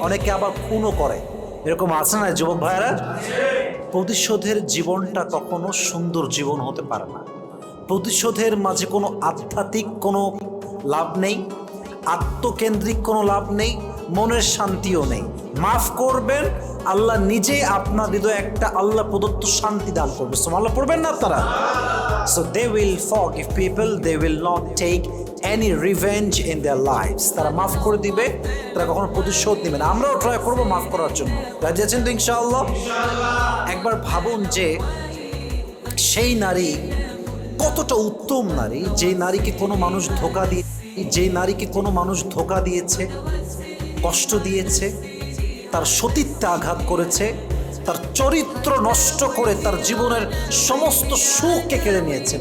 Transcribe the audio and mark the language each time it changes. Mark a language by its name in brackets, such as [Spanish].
[Bangla] অনেকে আবার খুনও করে। এরকম আছে না যুবক ভাইয়েরা? প্রতিশোধের জীবনটা কখনো সুন্দর জীবন হতে পারে না। প্রতিশোধের মাঝে কোনো আধ্যাত্মিক কোনো লাভ নেই, আত্মকেন্দ্রিক কোনো লাভ নেই, মনের শান্তিও নেই। মাফ করবেন, আল্লাহ নিজেই আপনার হৃদয়ে একটা আল্লাহ প্রদত্ত শান্তি দান করবে। সুবহানাল্লাহ পড়বেন না আপনারা? [English] So they will forgive people, they will not take any revenge in their lives. [Bangla] তারা মাফ করে দিবে, তারা কখনো প্রতিশোধ নেবে না। আমরাও ট্রাই করবো মাফ করার জন্য। রাজি আছেন তো ইনশাআল্লাহ? একবার ভাবুন যে সেই নারী কতটা উত্তম নারী, যে নারীকে কোনো মানুষ ধোঁকা দিয়ে, যে নারীকে কোনো মানুষ ধোঁকা দিয়েছে, কষ্ট দিয়েছে, তার সতীত্বে আঘাত করেছে, তার চরিত্র নষ্ট করে তার জীবনের সমস্ত সুখকে কেড়ে নিয়েছে।